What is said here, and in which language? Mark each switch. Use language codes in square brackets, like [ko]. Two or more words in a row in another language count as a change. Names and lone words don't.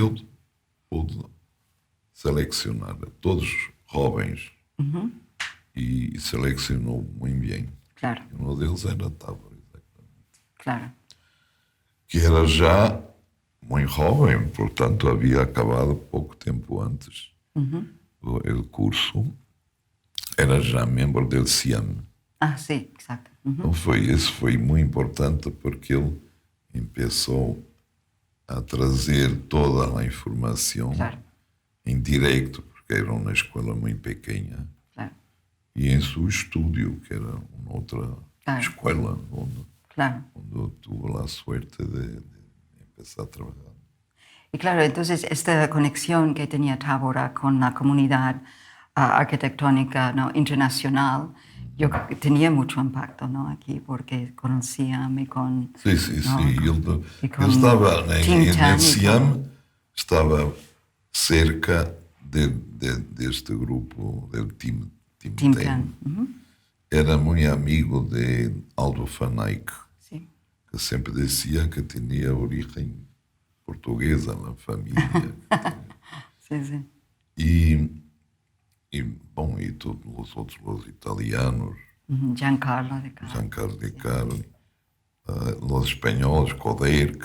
[pt] eu pude selecionar a todos jovens e selecionou muito bem. Claro, Um deles era Távora, exatamente. claro. Que era já muito jovem, portanto havia acabado pouco tempo antes o curso, era já membro do CIAM. [es] Ah, sí, exacto. [pt] Então isso foi muito importante porque ele começou a trazer toda a informação Claro, em direto, porque era uma escola muito pequena, claro, e em seu estúdio, que era uma outra escola claro. onde eu tive a sorte de começar a trabalhar. [es] Y claro, entonces esta conexión que tenía Távora con la comunidad arquitectónica, ¿no?, internacional, yo creo que tenía mucho impacto, ¿no?, aquí, porque conocíame con... [pt] Sim, sim, [es] ¿no? [pt] sim. [es] Y con [pt] Ele estava Tim em [es] Tan y [pt] Siam, estava cerca deste grupo, do Tim Tim Tan. Tan. Era muito amigo de Aldo Van Eyck, [es] Sí, [pt] que sempre dizia que tinha origem portuguesa na família. [es] sí, sí. [pt] Bom, e todos os outros, os italianos, Giancarlo de Caro. Giancarlo de Caro, os espanhóis, Coderc.